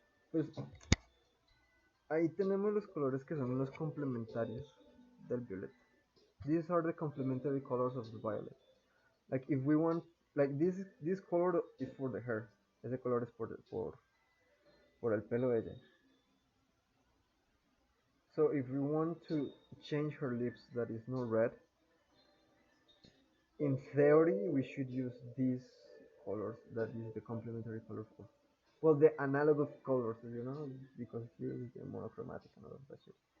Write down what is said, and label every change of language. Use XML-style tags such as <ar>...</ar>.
<es>Pues ahí tenemos los colores que son los complementarios del violeta.</es> <en>These are the complementary colors of the violet. Like if we want, like this color is for the hair.</en> <es>Ese color es por el pelo de ella.</es> <en>So if we want to change her lips that is not red, in theory we should use these colors, that is the complementary color of, well, the analog of colors, because here is the monochromatic and all of that shit.</en>